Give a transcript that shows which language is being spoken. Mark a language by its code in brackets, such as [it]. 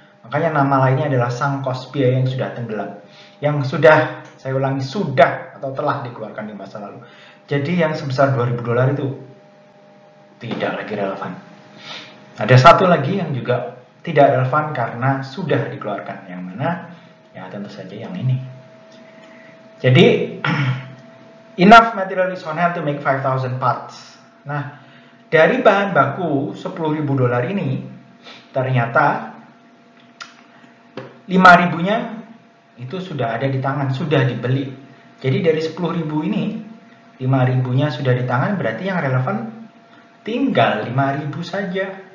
[id] Makanya nama lainnya adalah sunk cost, biaya yang sudah tenggelam. Yang sudah, saya ulangi, sudah atau telah dikeluarkan di masa lalu. Jadi yang sebesar $2.000 itu tidak lagi relevan. Ada satu lagi yang juga tidak relevan karena sudah dikeluarkan. Yang mana? Ya tentu saja yang ini. [en] Jadi, enough material is on hand to make 5,000 parts. [id] Nah, dari bahan baku $10.000 ini, ternyata 5.000-nya itu sudah ada di tangan, sudah dibeli. Jadi dari 10.000 ini, 5.000-nya sudah di tangan, berarti yang relevan tinggal 5.000 saja.